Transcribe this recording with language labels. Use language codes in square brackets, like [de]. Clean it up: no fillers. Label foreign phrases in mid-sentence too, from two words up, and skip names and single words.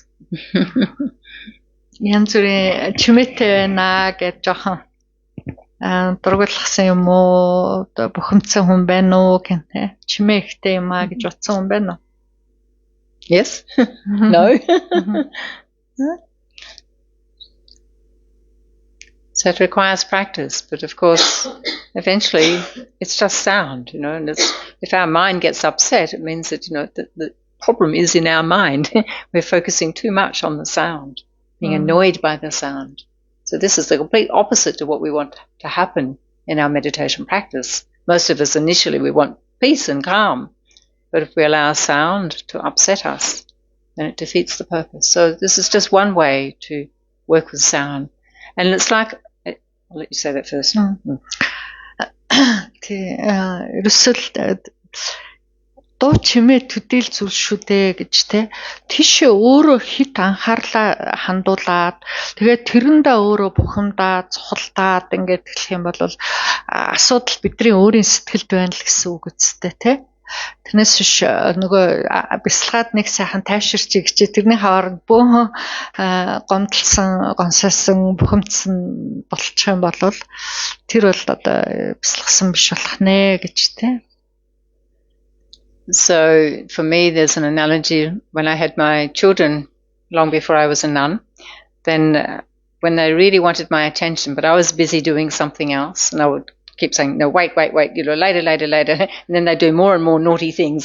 [mn] Янз бүрийн чимээтэй байна гэж жоохон дургуулсан юм уу? Бухимдсан хүн байна уу гэнэ? Чимээ ихтэй юм аа гэж утсан хүн байна уу? [en] Yes. No. So it requires practice, but of course, eventually it's just sound, and if our mind gets upset, it means that, the problem is in our mind. We're focusing too much on the sound, being annoyed by the sound. So this is the complete opposite to what we want to happen in our meditation practice. Most of us initially, we want peace and calm, but if we allow sound to upset us, then it defeats the purpose. So this is just one way to work with sound. And it's like, I'll let you say that first. [mn] Дуу чимээ төдийл зүйл шүү дээ гэж те. Тийшээ өөрөө хит анхаарлаа хандуулаад тэгээд тэрэндээ өөрөө бухимдаад, цухалдаад ингээд хэлэх юм бол асуудал бидний өөрийн сэтгэлд байна л гэсэн үг үстэй те. Тэрнээс биш нөгөө бясалгаад нэг сайхан тайвширч игчээ тэрний хаваар бөөн гомдлсон, гонсоосон, бухимдсан болчих юм бол тэр бол одоо бясалгасан биш болох нэ гэж те. [en] So for me, there's an analogy. When I had my children, long before I was a nun, then when they really wanted my attention, but I was busy doing something else, and I would keep saying, no, wait, later. And then they do more and more naughty things.